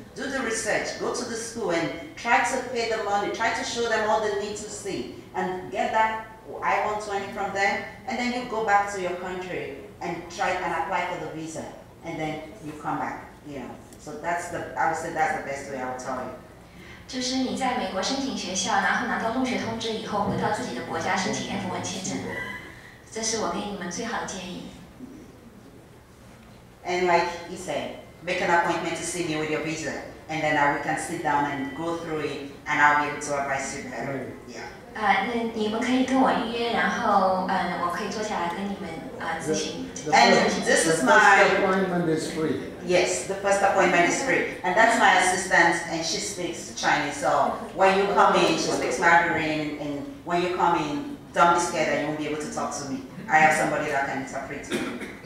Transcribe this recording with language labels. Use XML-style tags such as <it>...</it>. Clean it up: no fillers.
<en>Do the research, go to the school and try to pay the money, try to show them all they need to see and get that I-120 from them, and then you go back to your country and try and apply for the visa, and then you come back, you know. So I would say that's the best way I would tell you.</en> <zh>就是你在美国申请学校，然后拿到入学通知以后，回到自己的国家申请 F1签证，这是我给你们最好的建议。</zh> <en>And like he said, make an appointment to see me with your visa, and then we can sit down and go through it, and I'll be able to advise you better. Yeah.</en> <zh>那你们可以跟我预约，然后我可以坐下来跟你们咨询。</zh> <en>And this is my appointment is free. Yes, the first appointment is free, and that's my assistant, and she speaks Chinese. So when you come in, she speaks Mandarin, and when you come in, don't be scared that you won't be able to talk to me. I have somebody that can interpret to you.</en>